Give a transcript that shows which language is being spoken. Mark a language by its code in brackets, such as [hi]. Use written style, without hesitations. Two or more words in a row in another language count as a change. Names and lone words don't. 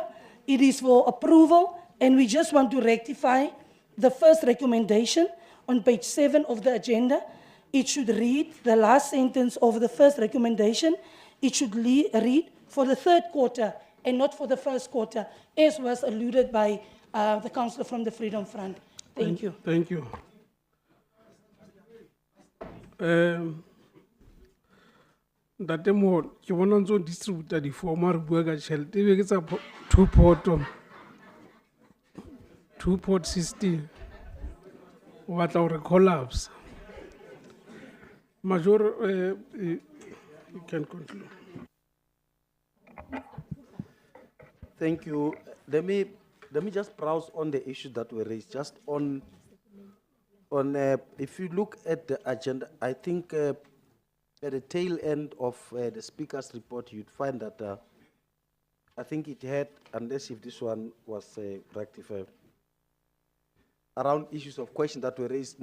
[en] It is for approval, and we just want to rectify the first recommendation on page 7 of the agenda. It should read the last sentence of the first recommendation. It should read for the third quarter and not for the first quarter, as was alluded by the councillor from the Freedom Front. Thank you. Thank you. [nso] Ntate Moholo, ke bona ntse o distributa di-form a re bua ka tšhelete ebe ke tsa [en] two-pot system [nso] o batla gore collapse. [en] You can conclude. Thank you. Let me just browse on the issues that were raised. Just on if you look at the agenda, I think at the tail end of the speaker's report, you'd find that I think it had, unless if this one was rectified, around issues of questions that were raised.